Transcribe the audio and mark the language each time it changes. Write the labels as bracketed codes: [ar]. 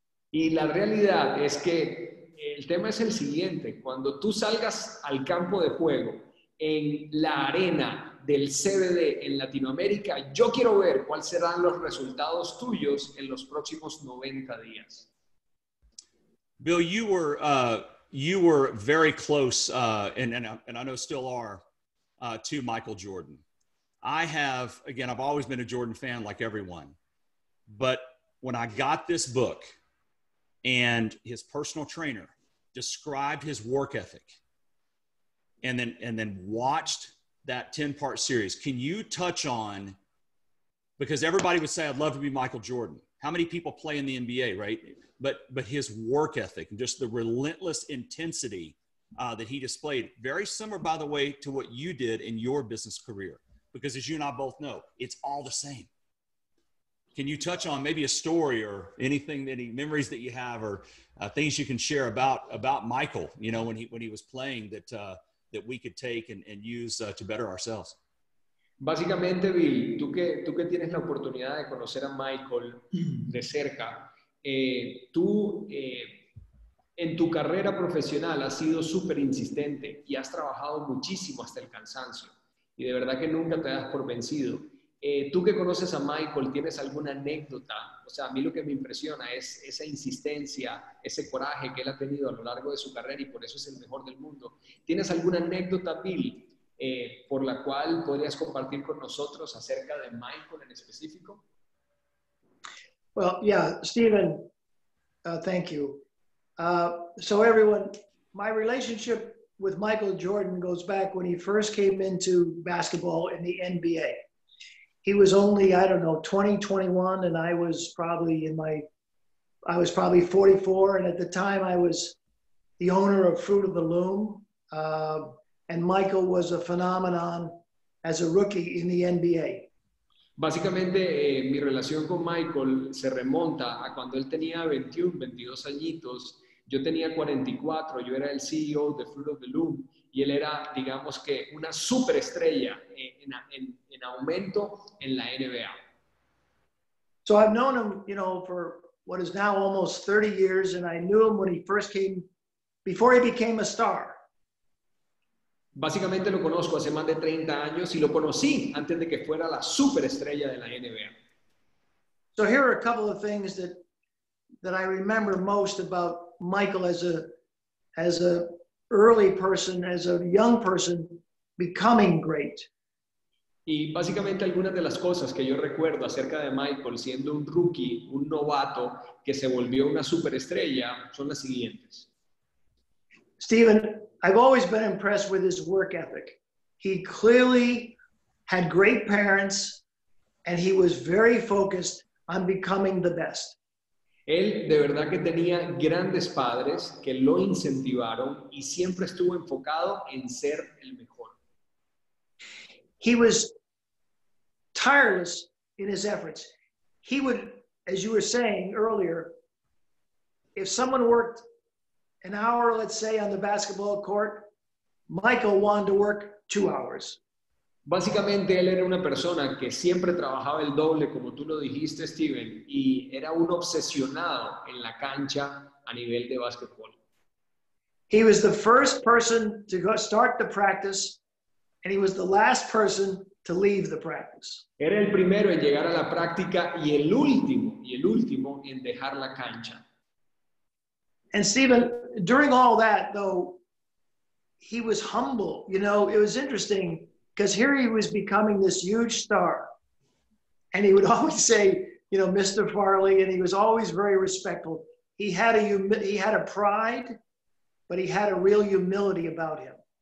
[es] Y la realidad es que el tema es el siguiente. Cuando tú salgas al campo de juego en la arena del CBD en Latinoamérica, yo quiero ver cuáles serán los resultados tuyos en los próximos 90 días. [en] Bill, you were very close, and I know still are, to Michael Jordan. I've always been a Jordan fan like everyone. But when I got this book and his personal trainer described his work ethic and then watched that 10-part series, can you touch on, because everybody would say, I'd love to be Michael Jordan. how many people play in the NBA, right? But his work ethic and just the relentless intensity that he displayed, very similar, by the way, to what you did in your business career, because as you and I both know, it's all the same. Can you touch on maybe a story or anything, any memories that you have, or things you can share about Michael, you know, when he was playing that we could take and use to better ourselves? [es] Básicamente, Bill, tú que tienes la oportunidad de conocer a Michael de cerca, tú en tu carrera profesional has sido súper insistente y has trabajado muchísimo hasta el cansancio. Y de verdad que nunca te das por vencido. Tú que conoces a Michael, ¿tienes alguna anécdota? O sea, a mí lo que me impresiona es esa insistencia, ese coraje que él ha tenido a lo largo de su carrera y por eso es el mejor del mundo. ¿Tienes alguna anécdota, Bill, por la cual podrías compartir con nosotros acerca de Michael en específico? [en] Well, yeah, Stephen, thank you. So everyone, my relationship with Michael Jordan goes back when he first came into basketball in the NBA. He was only, I don't know, 20, 21, and I was probably 44, and at the time I was the owner of Fruit of the Loom, and Michael was a phenomenon as a rookie in the NBA. [es] Básicamente, mi relación con Michael se remonta a cuando él tenía 21, 22 añitos, yo tenía 44, yo era el CEO de Fruit of the Loom, y él era, digamos que, una superestrella en aumento en la NBA. [en] So I've known him, you know, for what is now almost 30 years, and I knew him when he first came, before he became a star. [es] Básicamente lo conozco hace más de 30 años y lo conocí antes de que fuera la superestrella de la NBA. [en] So here are a couple of things that I remember most about Michael as a early person, as a young person, becoming great. [es] Y básicamente algunas de las cosas que yo recuerdo acerca de Michael siendo un rookie, un novato que se volvió una superestrella son las siguientes. [en] Stephen, I've always been impressed with his work ethic. He clearly had great parents and he was very focused on becoming the best. [es] Él de verdad que tenía grandes padres que lo incentivaron y siempre estuvo enfocado en ser el mejor. [en] He was tireless in his efforts. He would, as you were saying earlier, if someone worked an hour, let's say, on the basketball court, Michael wanted to work 2 hours. [es] Básicamente él era una persona que siempre trabajaba el doble, como tú lo dijiste, Steven, y era un obsesionado en la cancha a nivel de básquetbol. [en] He was the first person to go start the practice, and he was the last person to leave the practice. [es] Era el primero en llegar a la práctica y el último en dejar la cancha. [en] And Stephen, during all that, though, he was humble. You know, it was interesting because here he was becoming this huge star. And he would always say, you know, Mr. Farley, and he was always very respectful. He had a pride, but he had a real humility about him.